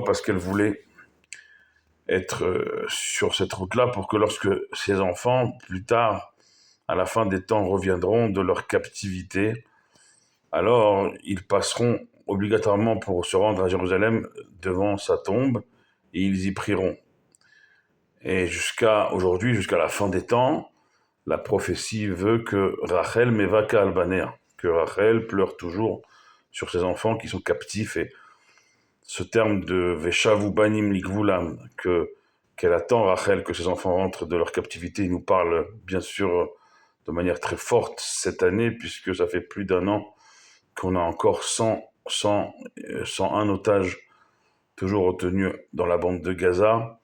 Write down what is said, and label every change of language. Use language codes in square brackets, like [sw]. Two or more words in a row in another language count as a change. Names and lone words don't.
[fr] Parce qu'elle voulait être sur cette route-là pour que lorsque ses enfants, plus tard, à la fin des temps, reviendront de leur captivité, alors ils passeront obligatoirement pour se rendre à Jérusalem devant sa tombe et ils y prieront. Et jusqu'à aujourd'hui, jusqu'à la fin des temps, la prophétie veut que Rachel [he] מבכה על בניה, [fr] que Rachel pleure toujours sur ses enfants qui sont captifs. Et ce terme de [he] ושבו בנים לגבולם, [fr] qu'elle attend Rachel que ses enfants rentrent de leur captivité, il nous parle bien sûr de manière très forte cette année, puisque ça fait plus d'un an qu'on a encore 101 otages toujours retenus dans la bande de Gaza.